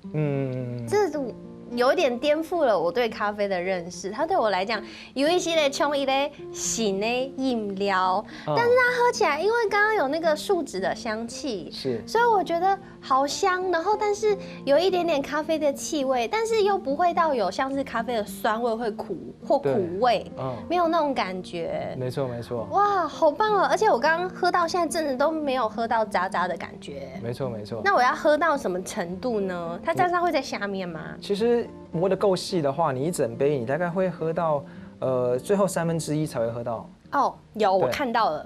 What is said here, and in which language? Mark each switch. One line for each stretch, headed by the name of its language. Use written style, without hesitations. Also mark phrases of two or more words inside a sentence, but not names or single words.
Chinese: 這有一點顛覆了我對咖啡的認識，它對我來講有一些的像一類新的飲料，但是它喝起來，因為剛剛有那個樹脂的香氣，所以我覺得好香，然後但是有一點點咖啡的氣味，但是又不會到有像是咖啡的酸味會苦或苦味，沒有那種感覺。沒錯。哇，好棒哦！而且我剛剛喝到現在真的都沒有喝到渣渣的感覺。沒錯。那我要喝到什麼程度呢？它渣渣會在下面嗎？其實实磨得够细的话，你一整杯你大概会喝到最后1/3才会喝到。哦，有我看到了。